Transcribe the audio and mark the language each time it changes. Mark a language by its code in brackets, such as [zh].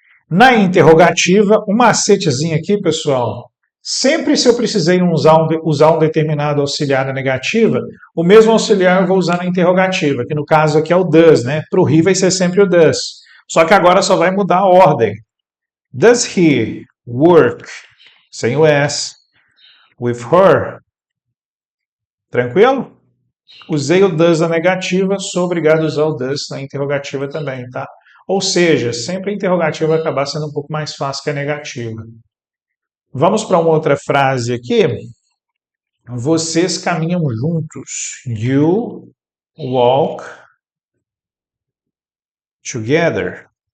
[pt] Na interrogativa, um macetezinho aqui, pessoal. Sempre se eu precisei usar um determinado auxiliar na negativa, o mesmo auxiliar eu vou usar na interrogativa, que no caso aqui é o does, né? Para o he vai ser sempre o does. Só que agora só vai mudar a ordem. [en] Does he work, [pt] sem o S, [en] with her? [pt] Tranquilo? Usei o does na negativa, sou obrigado a usar o does na interrogativa também, tá? Ou seja, sempre a interrogativa vai acabar sendo um pouco mais fácil que a negativa. Vamos para uma outra frase aqui. Vocês caminham juntos. [en] You walk together.